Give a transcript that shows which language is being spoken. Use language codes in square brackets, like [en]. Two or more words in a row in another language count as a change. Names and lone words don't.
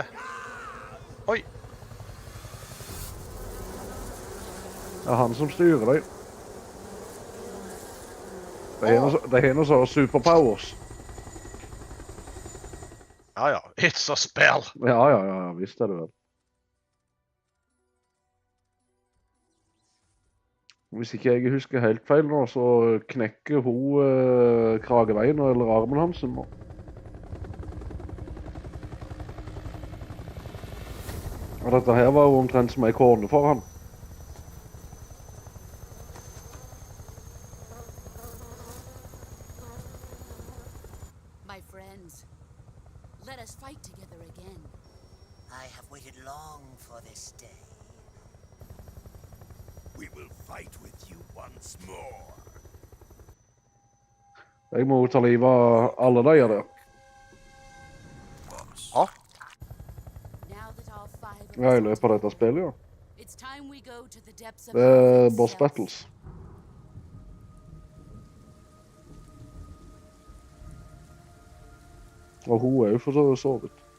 [no] Oi. Det er han som styrer deg. Det er noe sånn superpowers. Ja, [en] it's a spell. [no] Ja, visst er det vel. Hvis ikke jeg husker helt feil nå, så knekker hun krageveien eller armen hans nå. Og dette her var jo omtrent som en kone for han. [en] My friends, let us fight together again. I have waited long for this day. We will fight with you once more. [no] Jeg må ta livet av alle de der. Ja. [en] Now that all five of [no] Ja, i [en] us [no] løpet av dette spillet, ja. [en] it's time we go to the depths of [no] Det er [en] our boss self. battles. [no] Og hun er jo for så vidt.